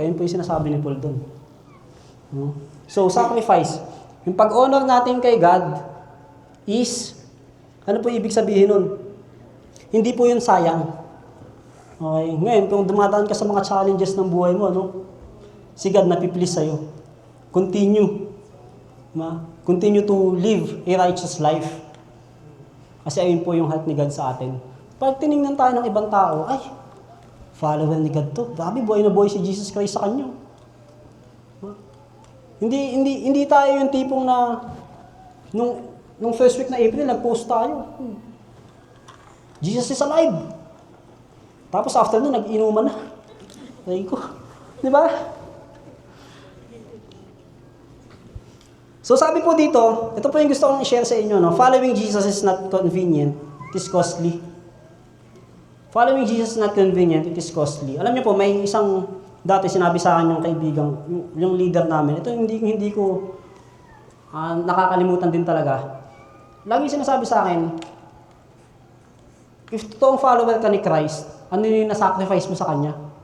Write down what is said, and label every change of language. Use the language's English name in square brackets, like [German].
[Filipino] Ayun po yung sinasabi ni Paul doon. No? So, sacrifice. Yung pag-honor natin kay God is, ano po ibig sabihin nun? Hindi po yun sayang. Okay. Ngayon, kung dumadaan ka sa mga challenges ng buhay mo, no? Si God napiplease sa'yo. Continue. [English] Continue to live a righteous life. [Filipino] Kasi ayun po yung heart ni God sa atin. Pag tinignan tayo ng ibang tao, ay, follower ni God to. Grabe, buhay na buhay si Jesus Christ sa kanya. Hindi tayo yung tipong na nung first week na April, nag-post tayo. [English] Jesus is alive. [Filipino] Tapos after nun, nag-inuman na. Ay ko. Di ba? So sabi po dito, ito po yung gusto kong i-share sa inyo. No? [English] Following Jesus is not convenient, it is costly. Following Jesus is not convenient, it is costly. [Filipino] Alam niyo po, may isang dati sinabi sa akin yung kaibigan, yung leader namin. Ito hindi ko nakakalimutan din talaga. Lagi sinasabi sa akin, if totoong follower ka ni Christ, ano yung nasacrifice mo sa Kanya?